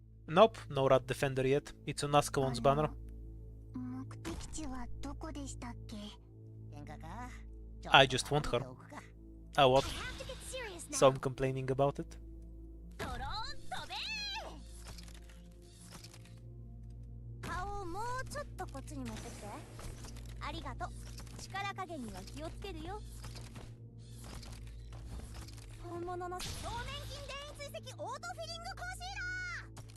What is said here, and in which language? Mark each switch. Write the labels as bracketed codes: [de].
[en] Nope, no Rat Defender yet. It's on Ascalon's banner. [ja] 目的地はどこでしたっけ？喧嘩か。 [en] I just want her. [ja] ちょっと待っておくか [en] Oh what? I have to get serious now. So I'm complaining about it. [ja] ドローン飛べー。顔をもうちょっとこっちに持ってきて。ありがとう。力加減には気をつけるよ。本物の表面筋電位追跡オートフィリングコンシーラー。